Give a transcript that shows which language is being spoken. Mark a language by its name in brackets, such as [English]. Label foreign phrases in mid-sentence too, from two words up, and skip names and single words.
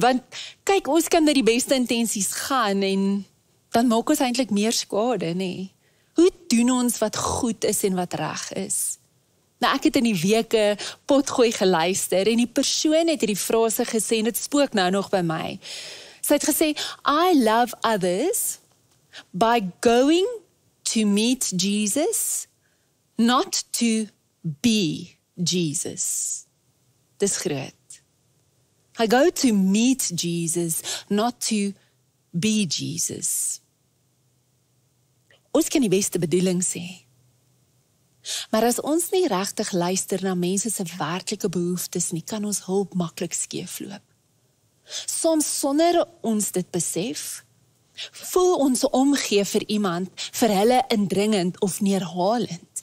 [Afrikaans] Want kyk, ons kan met die beste intensies gaan en dan maak ons eintlik meer skade, nee. Hoe doen ons wat goed is en wat reg is? Nou, ek het in die week 'n potgooi geluister en die persoon het hierdie frase gesê en dit spook nou nog by my. Sy het gesê, [English] I love others by going to meet Jesus, not to be Jesus. [Afrikaans] Dis groot. [English] I go to meet Jesus, not to be Jesus. [Afrikaans] Ons kan die beste bedoelings hê. Maar as ons nie regtig luister na mense se werklike behoeftes nie, kan ons hulp maklik skeefloop. Soms sonder ons dit besef, voel ons omgee vir iemand, vir hulle indringend of neerhalend.